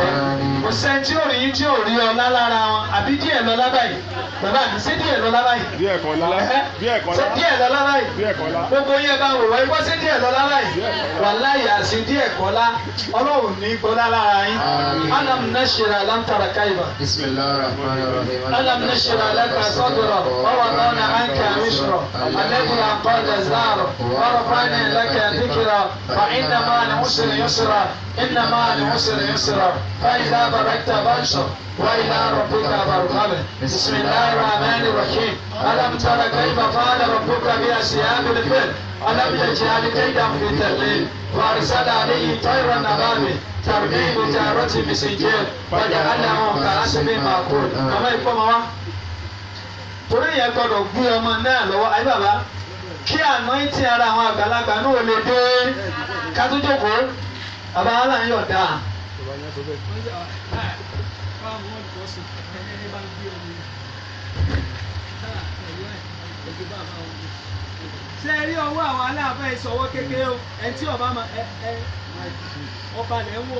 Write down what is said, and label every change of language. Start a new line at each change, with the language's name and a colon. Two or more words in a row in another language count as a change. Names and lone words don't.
Yoruba: Àmín. kò sẹ́ni tí ò rí yín tí ò rí ọlá lára wọn àbí díẹ̀ lọ́lá báyìí bàbá mi ṣé díẹ̀ lọ́lá báyìí Díẹ̀ kọ́lá. Díẹ̀ kọ́lá. ṣé díẹ̀ lọ́lá báyìí Díẹ̀ kọ́lá. gbogbo yẹn bá wò wá ikọ́ sí díẹ̀ lọ́lá báyìí wàláhì àṣì díẹ̀ kọ́lá Ọlọ́run ní gbọ́lá lára yín Àmín.
Arabic: ألم نشرح لم تر كيف Bismillahirrahmanirrahim. ألم نشرح لك صدرك ووضعنا عنك وزرك الذي أنقض ظهرك ورفعنا لك ذكرك فإن مع العسر يسرا إن مع العسر يسرا فإذا فرغت فانصب وإلى ربك فارغب بسم الله الرحمن الرحيم ألم تر كيف فعل ربك بأصحاب الفيل ألم يجعل كيدهم في تضليل وأرسل عليه طيرا أبابيل ترميهم بحجارة من سجيل فجعلهم كعصف مأكول أما يقوم
Yoruba: wa torí yẹn gbọ́dọ̀ gbé ọmọ náà lọ́wọ́ ayé bàbá kí àná tí ara àwọn àgbàlagbà náà ò lè dé kátójókòó bàbá aláǹyọ̀ dáa. ṣe rí ọwọ́ àwọn aláàfẹ́ ìṣọwọ́ kékeré o ẹni tí ọba máa ọba lẹ̀ ń wò.